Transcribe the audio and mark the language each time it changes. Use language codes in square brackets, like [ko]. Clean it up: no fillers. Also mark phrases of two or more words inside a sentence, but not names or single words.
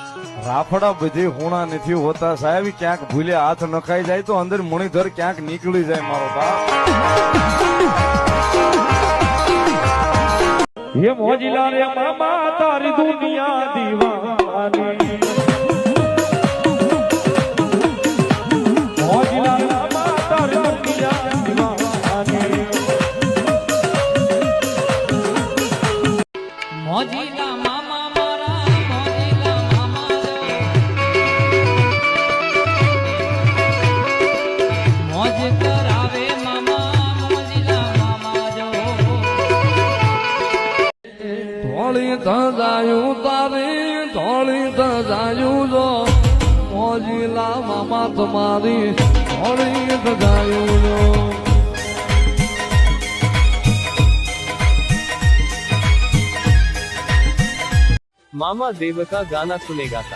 [gu] રાફડા બધી હોણા નથી હોતા સાહેબ, ક્યાંક ભૂલે હાથ નખાઈ જાય તો અંદર મણિધર ક્યાંક નીકળી જાય મારો બાપ. યે મોજીલા રે મામા તારી દુનિયા દીવાની, મોજીલા રે મામા તારી દુનિયા દીવાની, મોજીલા મામા મારા મોજીલા મામા મોજ કરાવે મામા મોજીલા મામા જો ધોળી ધજાયું તારી ધોળી ધજાયું જો મોજીલા મામા તમારી ધોળી ધજાયું જો. [hi] मामा देव का गाना सुनेगा था.